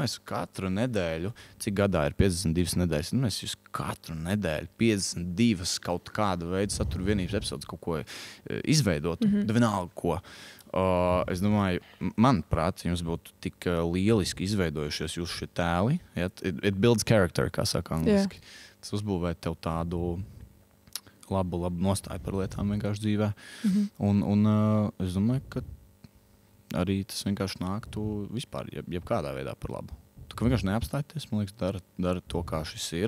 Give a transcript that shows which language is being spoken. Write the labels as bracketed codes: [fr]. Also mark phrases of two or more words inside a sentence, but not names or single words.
[lv] Es katru nedēļu, cik gadā ir 52 nedēļas, es katru nedēļu 52 kaut kāda veida satura vienības epizodes kaut ko izveidot. Vienalga ko. Es domāju, manuprāt, jums būtu tik lieliski izveidojušies jūsu šie tēli. [en] It builds character, [lv] kā saka angliski. Tas uzbūvē tev tādu labu nostāju par lietām vienkārši dzīvē. Un es domāju, ka arī tas vienkārši nāktu vispār, jebkādā veidā par labu. Tu vienkārši neapstāties, man liekas, dara to, kā šis ir.